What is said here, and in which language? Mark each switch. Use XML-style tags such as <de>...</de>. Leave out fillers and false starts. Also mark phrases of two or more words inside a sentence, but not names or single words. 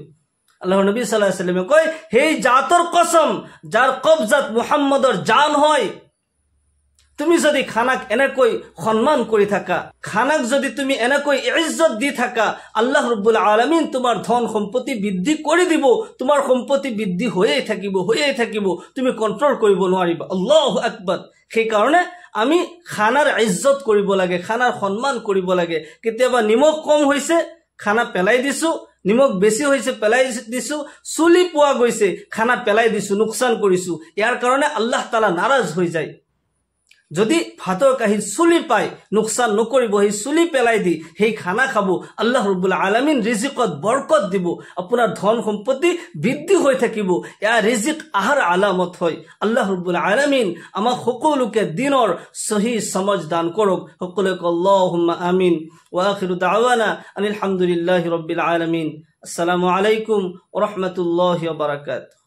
<as>আল্লাহৰ নবী</as> <ar>صلى الله عليه وسلم</ar> <as>কয়, সেই জাতৰ কসম যাৰ কবজাত মুহাম্মদৰ জান হয়, তুমি যদি খানাক এনেকৈ সন্মান কৰি থাকা, খানাক যদি তুমি এনেকৈ ইজ্জত দি থাকা,</as> <ar>الله رب العالمين</ar> <as>তোমাৰ ধন সম্পত্তি বৃদ্ধি কৰি দিব। তোমাৰ সম্পত্তি বৃদ্ধি হৈয়ে থাকিব, তুমি কন্ট্ৰোল কৰিব নোৱাৰিবা।</as> <ar>الله أكبر.</ar> <as>সেইকাৰণে আমি খানাৰ ইজ্জত কৰিব লাগে, খানাৰ সন্মান কৰিব লাগে। কেতিয়াবা নিমখ কম হৈছে, খানা পেলাই দিছো, নিমখ বেছি হৈছে পেলাই দিছো, চুলি পোৱা গৈছে, খানা পেলাই দিছো, লোকচান কৰিছো। ইয়াৰ কাৰণে আল্লাহ তাআলা নাৰাজ হৈ যায়। যদি ভাতৰ কাঁহীত চুলি পায়, লোকচান নকৰিব, সেই চুলি পেলাই দি সেই খানা খাব।</as> <ar>الله رب العالمين</ar> <as>ৰিজিকত বৰকত দিব, আপোনাৰ ধন সম্পত্তি বৃদ্ধি হৈ থাকিব। ইয়াৰ ৰিজিক আহাৰ আলামত হয়।</as> <ar>الله رب العالمين</ar> <as>আমাক সকলোকে দিনৰ সহি সমজ দান কৰক।</as> <ar>সকলোকে اللهم آمين. وآخر دعوانا أن الحمد لله رب العالمين. السلام عليكم ورحمة الله وبركاته.</ar>